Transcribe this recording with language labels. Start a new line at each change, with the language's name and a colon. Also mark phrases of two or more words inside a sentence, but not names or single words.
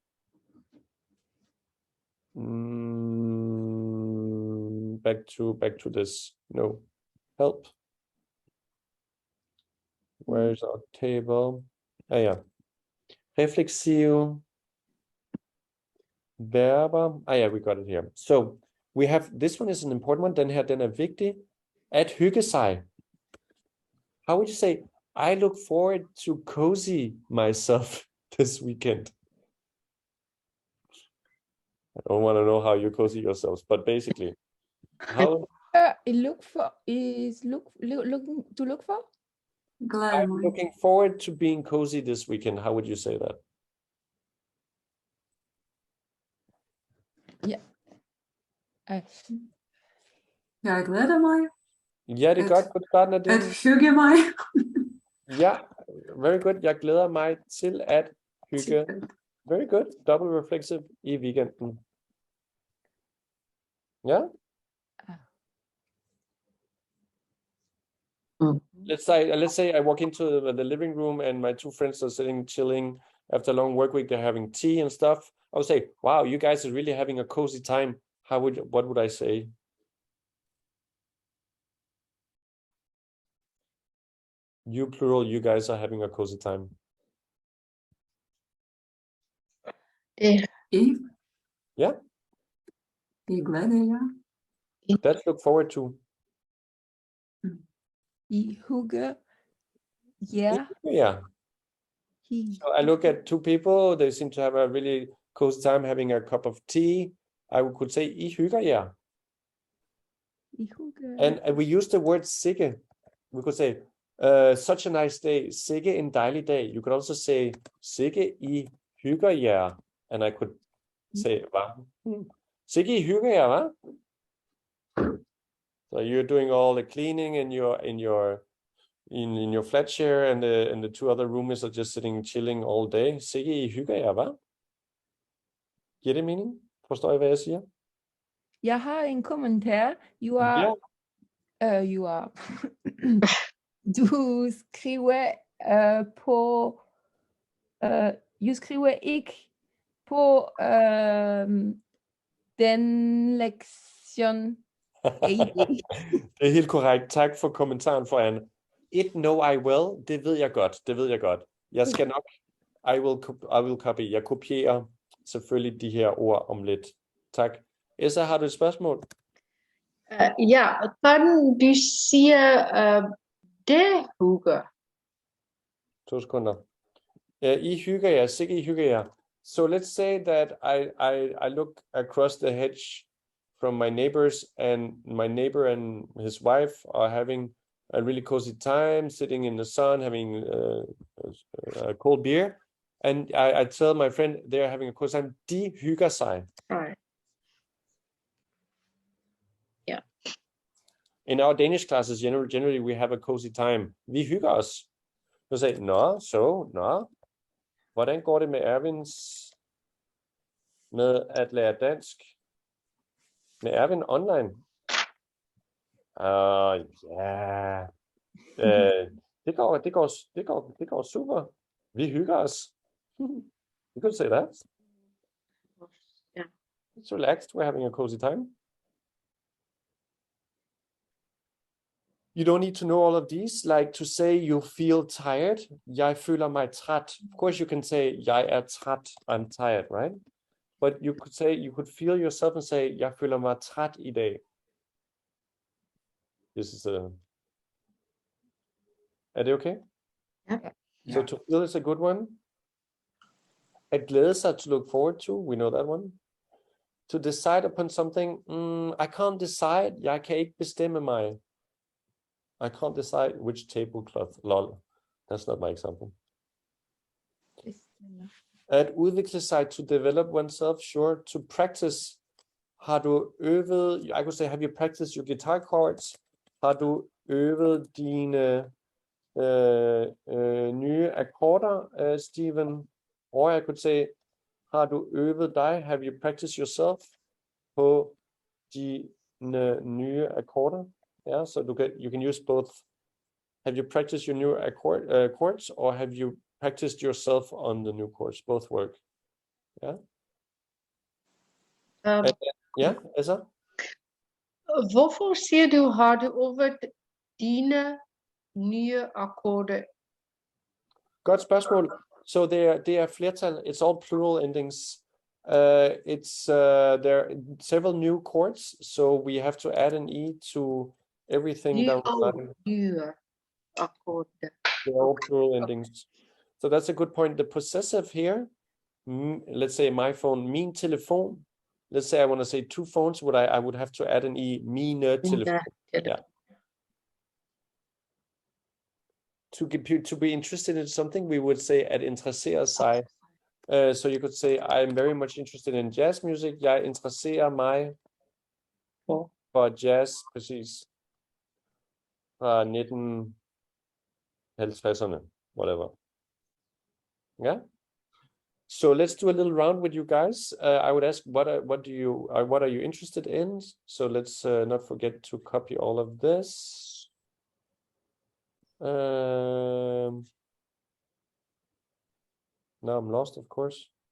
English: Back to this. No. Help. Where's our table? Yeah. Reflexive verber. Yeah, we got it here. So we have, this one is an important one.
Danish: Den er vigtig. At hygge sig.
English: How would you say, I look forward to cozy myself this weekend? I don't want to know how you cozy yourselves, but basically, how Look for. Glad I'm looking forward to being cozy this weekend. How would you say that?
Danish: Jeg glæder mig. Ja, det er godt på starten af det. At hygge mig. Ja,
English: very good.
Danish: Jeg glæder mig til at hygge.
English: Very good. Double reflexive
Danish: i weekenden.
English: Ja. Let's say I walk into the living room and my two friends are sitting chilling after a long work week. They're having tea and stuff. I would say, wow, you guys are really having a cozy time. What would I say? You plural, you guys are having a cozy time. I Yeah,
Danish: glæder jer.
English: that's look forward to.
Danish: I hygge jer.
English: Yeah. I So I look at two people, they seem to have a really cozy time having a cup of tea. I could say,
Danish: I hygger jer. I hygge.
English: And we use the word sikke. We could say, such a nice day,
Danish: sikke en dejlig dag.
English: You could also say,
Danish: sikke I hygger jer.
English: And I could say,
Danish: hva? Sikke I hygger jer, hva?
English: So you're doing all the cleaning in your flat share, and the two other roommates are just sitting chilling all day.
Danish: Sikke I hygger jer, hva? Giver det mening? Forstår I, hvad jeg siger? Jeg har en kommentar.
English: You are. You are.
Danish: Du skriver på. Du skriver ikke på den lektion. Det er helt korrekt. Tak for kommentaren, for Anne.
English: It know I will.
Danish: Det ved jeg godt. Det ved jeg godt. Jeg skal nok.
English: I will copy.
Danish: Jeg kopierer selvfølgelig de her ord om lidt. Tak. Essa, har du et spørgsmål? Ja, kan du sige det hygge? 2 sekunder. I hygger jer. Sikke I hygger jer.
English: So let's say that I look across the hedge from my neighbors, and my neighbor and his wife are having a really cozy time, sitting in the sun, having a cold beer. And I tell my friend they're having a cozy time.
Danish: De hygger sig.
English: Right. Yeah. In our Danish classes, generally we have a cozy time.
Danish: Vi hygger os. Så sagde, nå. Hvordan går det med Ervins med at lære dansk? Med Ervin online? Ja. Det går super. Vi hygger os.
English: You could say that. Yeah. It's relaxed. We're having a cozy time. You don't need to know all of these, like to say you feel tired.
Danish: Jeg føler mig træt.
English: Of course, you can say
Danish: jeg er træt.
English: I'm tired, right? But you could feel yourself and say
Danish: jeg føler mig træt i dag.
English: This is a.
Danish: Er det okay?
English: Yeah. So to feel is a good one.
Danish: At glæde sig,
English: to look forward to. We know that one. To decide upon something. I can't decide.
Danish: Jeg kan ikke bestemme mig.
English: I can't decide which tablecloth. Lol. That's not my example.
Danish: At udvikle sig,
English: to develop oneself, sure. To practice.
Danish: Har du øvet,
English: I could say, have you practiced your guitar chords?
Danish: Har du øvet dine nye akkorder, Steven?
English: Or I could say,
Danish: har du øvet dig?
English: Have you practiced yourself
Danish: på dine nye akkorder?
English: Yeah, so you can use both. Have you practiced your new chords, or have you practiced yourself on the new chords? Both work. Yeah.
Danish: Ja, Essa? Hvorfor siger du, har du over dine nye akkorder? Godt spørgsmål.
English: So they are flertal. It's all plural endings. There are several new chords, so we have to add an e to everything down the line.
Danish: Nye akkorder.
English: They're all plural endings. So that's a good point. The possessive here, let's say my phone,
Danish: min telefon.
English: Let's say I want to say 2 phones, I would have to add an e,
Danish: mine telefon.
English: Yeah. To be interested in something, we would say
Danish: at interessere sig.
English: So you could say, I'm very much interested in jazz music.
Danish: Jeg interesserer mig for jazz, præcis. Fra 1950'erne,
English: whatever. Yeah. So let's do a little round with you guys. I would ask, what are you interested in? So let's not forget to copy all of this. Now I'm lost, of course.